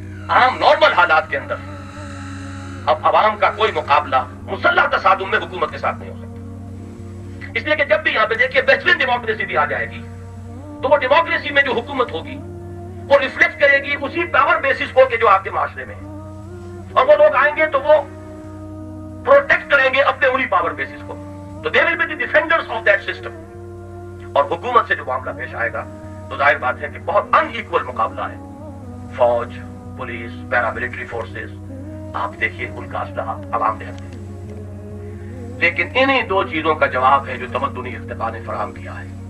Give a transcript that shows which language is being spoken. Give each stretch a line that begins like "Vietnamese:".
Urdu: عام نارمل حالات کے اندر اب عوام کا کوئی مقابلہ مسلح تصادم میں حکومت کے ساتھ نہیں ہو سکتا. اس لیے کہ جب بھی یہاں پہ دیکھیے بہترین ڈیموکریسی بھی آ جائے گی تو وہ ڈیموکریسی میں جو حکومت ہوگی وہ ریفلیکٹ کرے گی اسی پاور بیسس کو کہ جو آپ کے معاشرے میں ہے, اور وہ لوگ آئیں گے تو وہ پروٹیکٹ کریں گے اپنے انہی پاور بیسس کو.
English: تو they will be the defenders of that system.
Urdu: اور حکومت سے جو معاملہ پیش آئے گا تو ظاہر بات ہے کہ بہت ان ایکول مقابلہ ہے. فوج, پولیس, پیراملٹری فورسز, آپ دیکھیے ان کا اسلحہ عوام نے ہتھے. لیکن انہی 2 چیزوں کا جواب ہے جو تمدنی ارتقاء نے فراہم کیا ہے.